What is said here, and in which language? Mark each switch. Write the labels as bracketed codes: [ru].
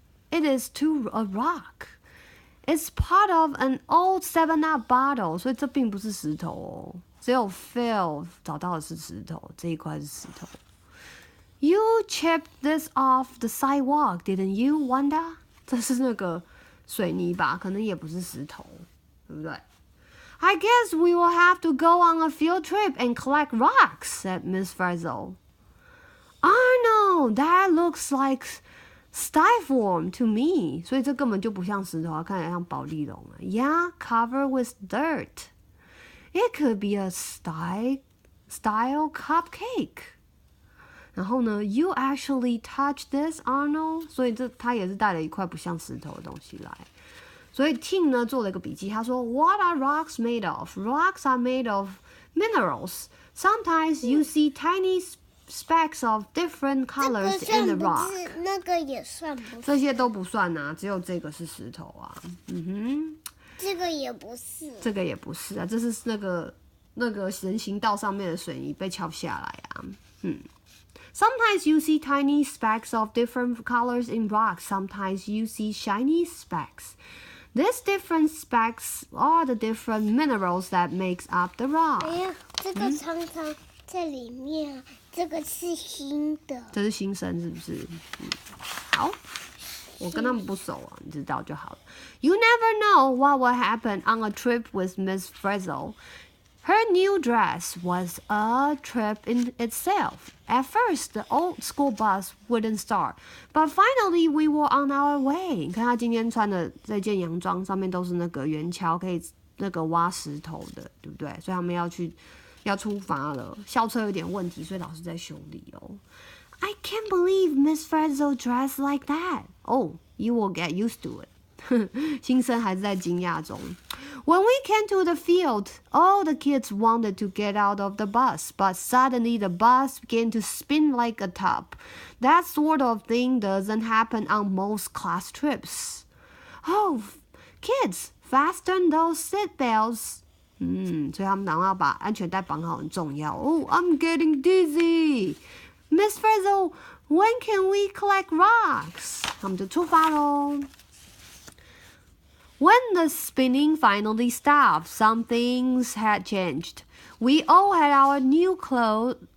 [en] It is to a rock.It's part of an old 7-Up bottle， [zh] 所以这并不是石头哦。只有 Phil 找到的是石头，这一块是石头。 [en] You chipped this off the sidewalk, didn't you, Wanda？ [zh] 这是那个水泥吧，可能也不是石头，对不对 [en] ？I guess we will have to go on a field trip and collect rocks, said Miss Frizzle. Arnold, that looks like...Styrofoam to me， [zh] 所以这根本就不像石头啊，看起来像保丽龙啊。 [en] Yeah, covered with dirt. It could be a style cupcake. [zh] 然后呢 [en] ，You actually touched this, Arnold？ [zh] 所以他也是带了一块不像石头的东西来。所以 Tim 呢做了一个笔记，他说 [en] What are rocks made of? Rocks are made of minerals. Sometimes you see tiny.Specks of different colors in the rock. [zh] 那个也算不是。这些都不算啊，只有这个是石头啊。这个也不是。这个也不是啊，这是那个人行道上面的水泥被敲下来啊。 [en] Sometimes you see tiny specks of different colors in rocks. Sometimes you see shiny specks. These different specks are the different minerals that makes up the rock. [zh] 哎呀，这个常常在里面，这个是新的。这是新生是不是？好，我跟他们不熟啊，你知道就好了。 [en] You never know what will happen on a trip with Miss Frizzle. Her new dress was a trip in itself. At first, the old school bus wouldn't start, but finally we were on our way. [zh] 你看她今天穿的这件洋装，上面都是那个圆锹，可以那个挖石头的，对不对？所以他们要出发了。校车有点问题，所以老师在修理哦。 [en] I can't believe Miss Frizzle dressed like that. Oh, you will get used to it. [zh] 新生还是在惊讶中。 [en] When we came to the field, all the kids wanted to get out of the bus, but suddenly the bus began to spin like a top. That sort of thing doesn't happen on most class trips. Oh, kids, fasten those seat belts. [zh] 所以他们然后要把安全带绑好很重要。 [en] Oh, I'm getting dizzy. Miss Frizzle, when can we collect rocks? [zh] 他们就出发咯。 [en] When the spinning finally stopped, some things had changed. We all had on new clothes.